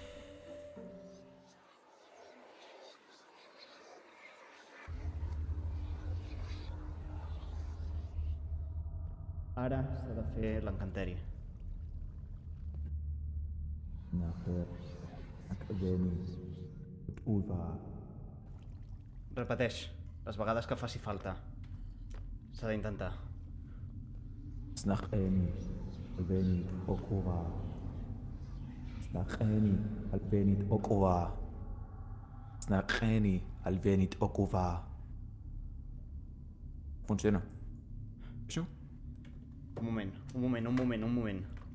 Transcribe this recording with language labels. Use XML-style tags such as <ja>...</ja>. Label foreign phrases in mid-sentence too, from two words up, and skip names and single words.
<ca>Ara s'ha de fer l'encanteri. Nafer, Akademi, Uva. Repeteix, les vegades que faci falta. S'ha d'intentar. Snacheni, Alvenit, Okuva. Snacheni, Alvenit, Okuva. Snacheni, Alvenit, Okuva. Funciona. Això? Un moment.</ca>